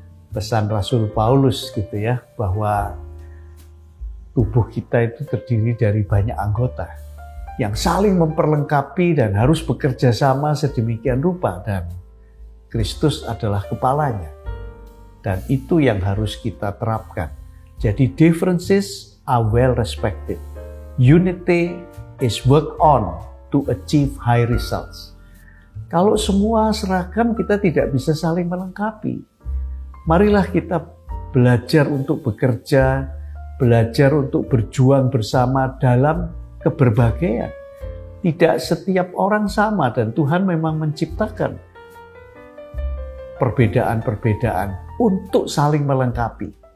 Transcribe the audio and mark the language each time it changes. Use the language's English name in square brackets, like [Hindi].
[Indonesian] pesan Rasul Paulus gitu ya, bahwa tubuh kita itu terdiri dari banyak anggota yang saling memperlengkapi dan harus bekerja sama sedemikian rupa, dan Kristus adalah kepalanya. Dan itu yang harus kita terapkan. Jadi [English] differences are well respected. Unity is worked on to achieve high results. [Indonesian] Kalau semua seragam, kita tidak bisa saling melengkapi. Marilah kita belajar untuk bekerja, belajar untuk berjuang bersama dalam keberbagaian. Tidak setiap orang sama, dan Tuhan memang menciptakan perbedaan-perbedaan untuk saling melengkapi.